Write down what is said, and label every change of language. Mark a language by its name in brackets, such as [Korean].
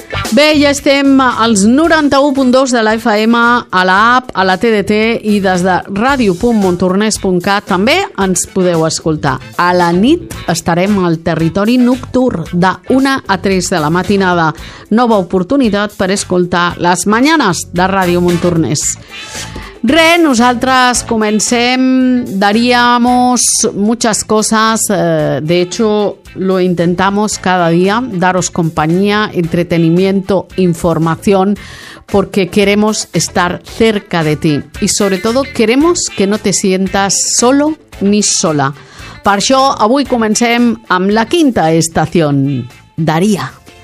[Catalan] Bé, ja estem als 91.2 de la FM, a l'app, a la TDT, i des de radio.montornès.cat també ens podeu escoltar. A la nit estarem al territori nocturn de 1 a 3 de la matinada. Nova oportunitat per escoltar les mañanes de Ràdio Montornès. Re, nosaltres comencem, [Spanish] daríamos muchas cosas, de hecho lo intentamos cada día, daros compañía, entretenimiento, información, porque queremos estar cerca de ti y sobre todo queremos que no te sientas solo ni sola. [Catalan] Per això avui comencem amb la quinta estació, Daría.